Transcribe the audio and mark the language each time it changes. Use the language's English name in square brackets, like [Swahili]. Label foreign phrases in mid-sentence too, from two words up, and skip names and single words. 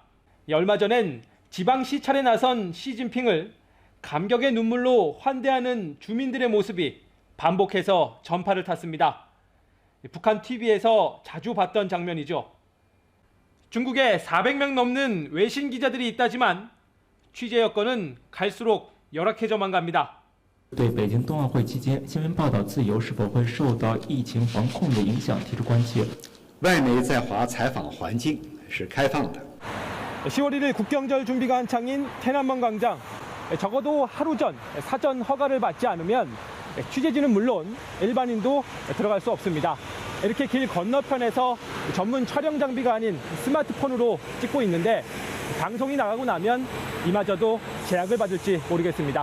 [Korean] 얼마 전엔 지방 시찰에 나선 시진핑을 감격의 눈물로 환대하는 주민들의 모습이 반복해서 전파를 탔습니다. 북한 TV에서 자주 봤던 장면이죠. 중국에 400명 넘는 외신 기자들이 있다지만 취재 여건은 갈수록 열악해져만 갑니다. [Chinese] 对北京冬奥会期间新闻报道自由是否会受到疫情防控的影响提出关切。外媒在华采访环境是开放的。 [Korean] 10월 1일 국경절 준비가 한창인 天安门 광장. 적어도 하루 전 사전 허가를 받지 않으면 취재진은 물론 일반인도 들어갈 수 없습니다. 이렇게 길 건너편에서 전문 촬영 장비가 아닌 스마트폰으로 찍고 있는데 방송이 나가고 나면 이마저도 제약을 받을지 모르겠습니다.